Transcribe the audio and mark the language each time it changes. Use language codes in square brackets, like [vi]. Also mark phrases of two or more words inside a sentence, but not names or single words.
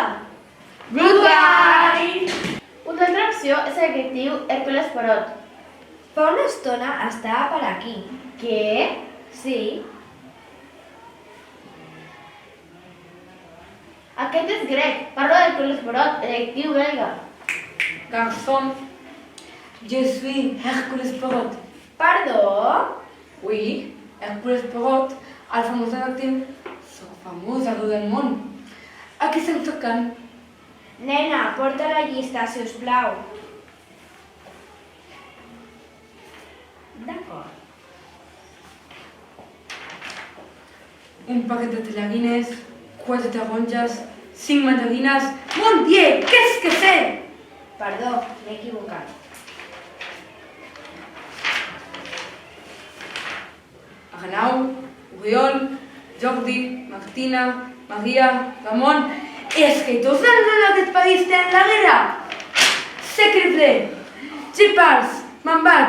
[en] Goodbye! [ca] Una altra opció és el que diu Hércules Poirot. Fa una estona estava per aquí. Què? Sí. Aquest és grec. Parlo d'Hércules Poirot, detectiu belga. [fr] Garçon, je suis Hércules Poirot. [ca] Perdó? Oui, Hércules Poirot, el famós detectiu, soc famós a tot el món. Aquí estem tocant. Nena, porta la llista, si us plau. D'acord. Un paquet de talaguines, 4 taronges, 5 mandarines... [fr] Mon Dieu, qu'est-ce que c'est? [ca] Perdó, m'he equivocat. Arnau, Oriol, Jordi, Martina, Maria, Ramon... És que tots els nens d'aquest país tenen la guerra! Secreble! Xipars! Me'n vaig!